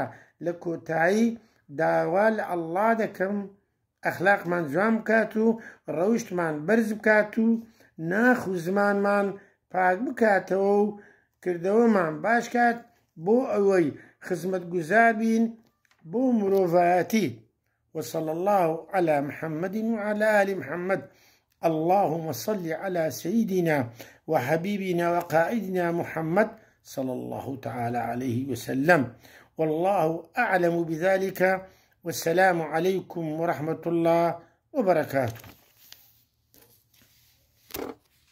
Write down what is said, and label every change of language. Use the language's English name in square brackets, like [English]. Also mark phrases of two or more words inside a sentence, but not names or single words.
[Central Kurdish] لە کۆتایی داوا لە ئەڵڵا دەکەم ئەخلاقمان جوان بکات و ڕەوشتمان بەرز بکات و ناخ و زمانمان پاک بکاتەوە و کردەوەمان باش کات بۆ ئەوەی خزمەتگوزار بین بۆ مرۆڤایەتی. [Arabic] وصلى الله على محمد وعلى آل محمد. اللهم صل على سيدنا وحبيبنا وقائدنا محمد صلى الله تعالى عليه وسلم. والله أعلم بذلك، والسلام عليكم ورحمة الله وبركاته.